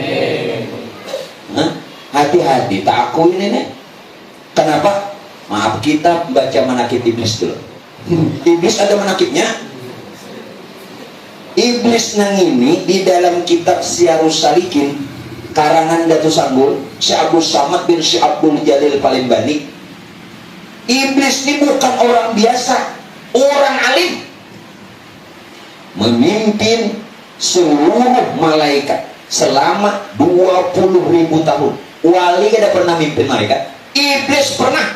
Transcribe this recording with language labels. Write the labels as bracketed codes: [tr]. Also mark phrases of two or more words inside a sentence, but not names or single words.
[id] Hati-hati, tak akuin ini. Kenapa? Maaf, kita baca manakib iblis dulu. Iblis ada manakibnya. Iblis nang ini di dalam kitab Syiarus Salikin karangan Datu Sanggul, Syekh Abdul Samad bin Syekh Abdul Jalil Palembani. Iblis ini bukan orang biasa, orang alim. Memimpin seluruh malaikat selama 20.000 tahun. Wali ada pernah mimpin malaikat. Iblis pernah.